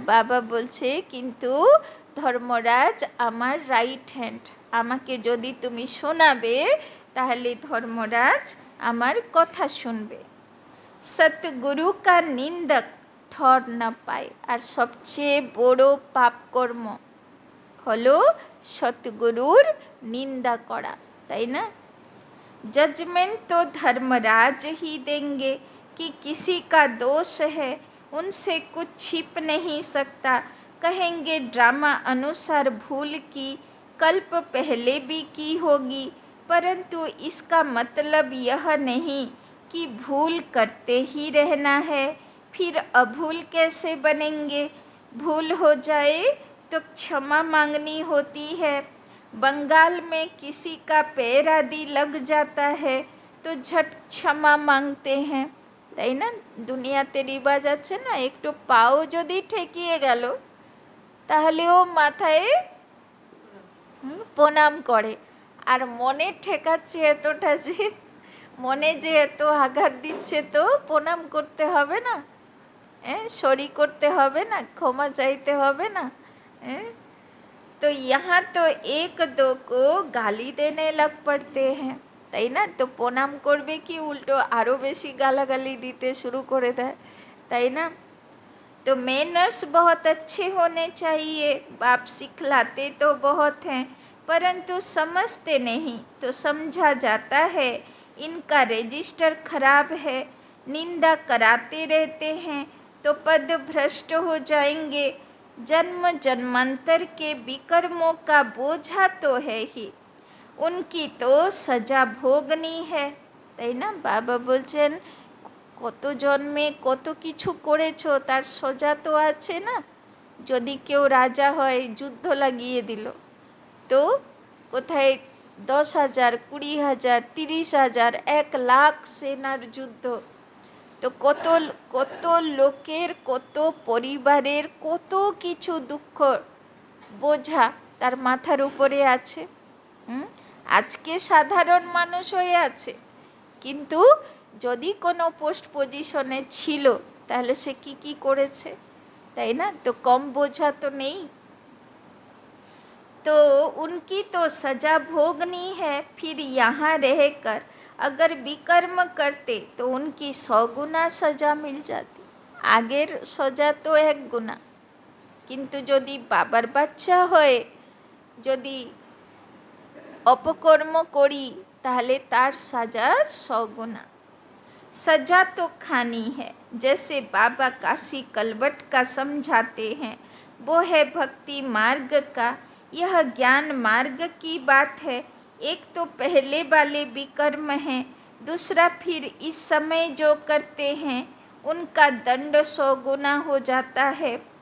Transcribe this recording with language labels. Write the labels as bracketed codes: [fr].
[bn] বাবা বলছে কিন্তু ধর্মরাজ আমার রাইট হ্যান্ড, আমাকে যদি তুমি শোনাবে তাহলে ধর্মরাজ আমার কথা শুনবে। [hi] সতগুরু কা নিন্দক ঠর না পায়, [bn] আর সবচেয়ে বড় পাপকর্ম হলো সতগুরুর নিন্দা করা, তাই না? [hi] जजमेंट तो धर्मराज ही देंगे कि किसी का दोष है उनसे कुछ छिप नहीं सकता, कहेंगे ड्रामा अनुसार भूल की कल्प पहले भी की होगी, परंतु इसका मतलब यह नहीं कि भूल करते ही रहना है, फिर अभूल कैसे बनेंगे? भूल हो जाए तो क्षमा मांगनी होती है। बंगाल में किसी का पैर आदि लग जाता है तो झट क्षमा मांगते हैं, [bn] তাই না? দুনিয়াতে রিবাজ আছে না, একটু পাও যদি ঠেকিয়ে গেল তাহলেও মাথায় প্রণাম করে, আর মনে ঠেকাচ্ছে এতটা যে মনে যে এত আঘাত দিচ্ছে তো প্রণাম করতে হবে না, সরি করতে হবে না, ক্ষমা চাইতে হবে না। [hi] तो यहाँ तो एक दो को गाली देने लग पड़ते हैं, [bn] তাই না? তো প্রণাম করবে কি উল্টো আরও বেশি গালাগালি দিতে শুরু করে দেয়, তাই না? [hi] तो मैनर्स बहुत अच्छे होने चाहिए, बाप सिखलाते तो बहुत हैं परंतु समझते नहीं, तो समझा जाता है इनका रजिस्टर खराब है, निंदा कराते रहते हैं तो पद भ्रष्ट हो जाएंगे, जन्म जन्मांतर के विकर्मों का बोझा तो है ही, उनकी तो सजा भोगनी है, [bn] তাই না? বাবা বলছেন কত জন্মে কত কিছু করেছো তার সজা তো আছে না। যদি কেউ রাজা হয় যুদ্ধ লাগিয়ে দিল, তো কোথায় 10,000, 20,000, 30,000, 1,00,000 সেনার যুদ্ধ, তো কত কত লোকের কত পরিবারের কত কিছু দুঃখ বোঝা তার মাথার উপরে আছে। আজকে সাধারণ মানুষ হয়ে আছে, কিন্তু যদি কোনো পোস্ট পজিশনে ছিল তাহলে সে কি কি করেছে, তাই না? তো কম বোঝা তো নেই। [hi] तो उनकी तो सजा भोगनी है, फिर यहाँ रहकर अगर विकर्म करते तो उनकी 100 गुना सजा मिल जाती। [bn] আগের সজা তো 1 গুণা, কিন্তু যদি বাবার বাচ্চা হয়ে যদি অপকর্ম করি তাহলে তার সাজা 100 [hi] गुना। सजा तो खानी है, जैसे बाबा काशी कलवट का समझाते हैं, वो है भक्ति मार्ग का, यह ज्ञान मार्ग की बात है। एक तो पहले वाले विकर्म हैं, दूसरा फिर इस समय जो करते हैं उनका दंड 100 गुना हो जाता है।